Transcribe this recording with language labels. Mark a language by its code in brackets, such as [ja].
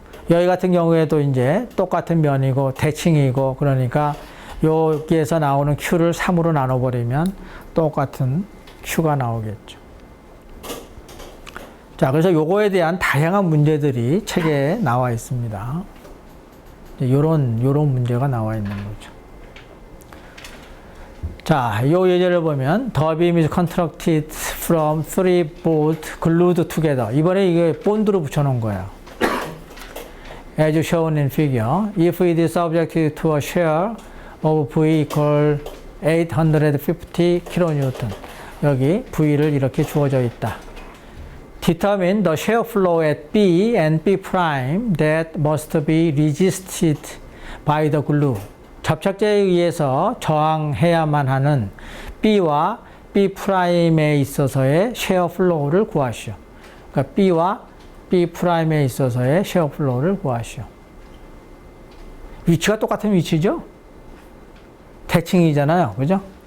[ko] 여기 같은 경우에도 이제 똑같은 면이고 대칭이고 그러니까 여기에서 나오는 Q를 3으로 나눠버리면 똑같은 Q가 나오겠죠. 자, 그래서 요거에 대한 다양한 문제들이 책에 나와 있습니다. 요런 문제가 나와 있는 거죠. 자, 요 예제를 보면 [en] The beam is constructed from 3 bolts glued together. [ko] 이번에 이게 본드로 붙여놓은 거예요. [en] As shown in figure, if it is subjected to a shear of V equal 850 kN. [ko] 여기 V를 이렇게 주어져 있다. [en] determine the shear flow at B and B prime that must be resisted by the glue. [ko] 접착제에 의해서 저항해야만 하는 B와 B 프라임에 있어서의 shear flow를 구하시오. 그러니까 B와 B 프라임에 있어서의 shear flow를 구하시오. 위치가 똑같은 위치죠? 대칭이잖아요. 그죠?